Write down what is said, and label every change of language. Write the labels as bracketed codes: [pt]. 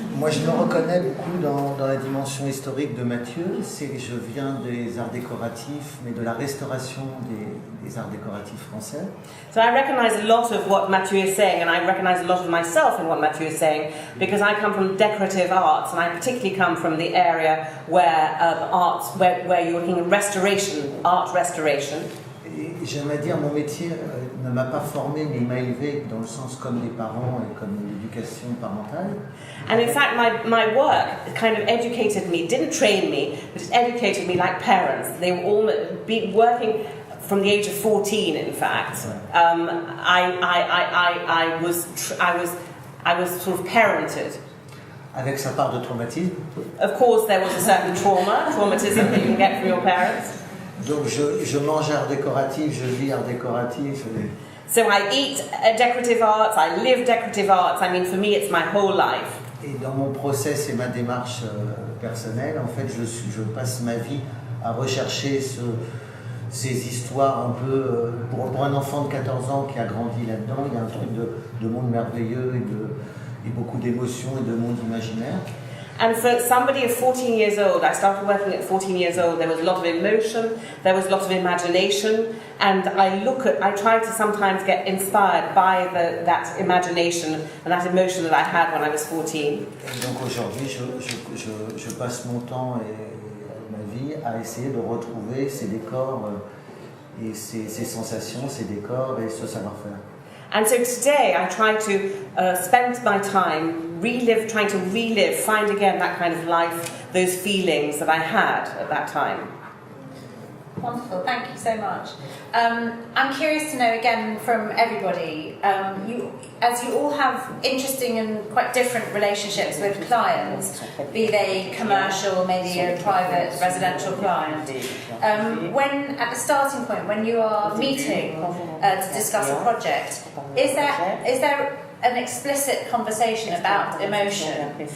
[fr] Moi, je me reconnais beaucoup dans la dimension historique de Mathieu. C'est que je viens des arts décoratifs, mais de la restauration des arts décoratifs français. [en] So I recognize a lot of what Mathieu is saying, and I recognize a lot of myself in what Mathieu is saying, because I come from decorative arts, and I particularly come from the area where where you're looking at restoration, art restoration. [fr] Et j'aimerais dire, mon métier ne m'a pas formé, mais il m'a élevé dans le sens comme les parents et comme l'éducation parentale. [en] And in fact, my work kind of educated me, didn't train me, but it educated me like parents. They were all working from the age of 14, in fact. I was sort of parented. [fr] Avec sa part de traumatisme. [en] Of course, there was a certain traumatism that you can get from your parents. [fr] Donc je mange art décoratif, je vis art décoratif. [en] So I eat decorative arts, I live decorative arts. I mean, for me, it's my whole life. [fr] Et dans mon process et ma démarche personnelle, en fait, je passe ma vie à rechercher ces histoires un peu... Pour un enfant de 14 ans qui a grandi là-dedans, il y a un truc de monde merveilleux et beaucoup d'émotions et de monde imaginaire. [en] And for somebody of 14 years old, I started working at 14 years old, there was a lot of emotion, there was a lot of imagination, and I try to sometimes get inspired by that imagination and that emotion that I had when I was 14. [fr] Et donc aujourd'hui, je passe mon temps et ma vie à essayer de retrouver ces décors et ces sensations, ces décors et ce savoir-faire. [en] And so today I try to spend my time trying to relive, find again that kind of life, those feelings that I had at that time. Wonderful, thank you so much. I'm curious to know again from everybody, as you all have interesting and quite different relationships with clients, be they commercial, maybe a private residential client, when at the starting point, when you are meeting to discuss a project, is there an explicit conversation about emotion?